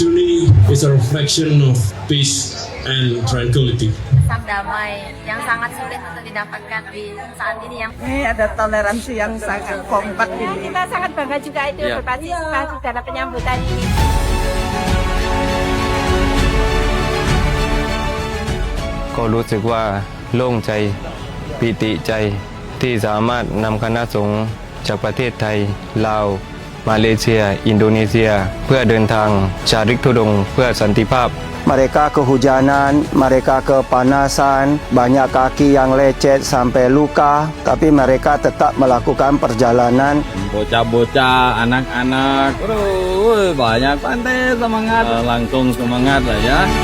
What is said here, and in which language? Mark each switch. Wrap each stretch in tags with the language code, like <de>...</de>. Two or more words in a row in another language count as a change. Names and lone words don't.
<en>Holi is a reflection of peace and tranquility.</en> <id>Pesan damai yang sangat sulit untuk didapatkan di saat ini yang Ini ada toleransi yang sangat kompak ini. kita sangat bangga juga itu berpartisipasi dalam penyambutan ini.</id> <th>ก็รู้สึกว่าโล่งใจปิติใจที่สามารถนำคณะสงฆ์จากประเทศไทยลาวมาเลเซียอินโดนีเซียเพื่อเดินทางจาริกธุดงค์เพื่อสันติภาพ</th> <id>Mereka kehujanan, mereka kepanasan, banyak kaki yang lecet sampai luka, tapi mereka tetap melakukan perjalanan. Bocah-bocah, anak-anak, banyak pandai semangat, langsung semangat lah ya.</id>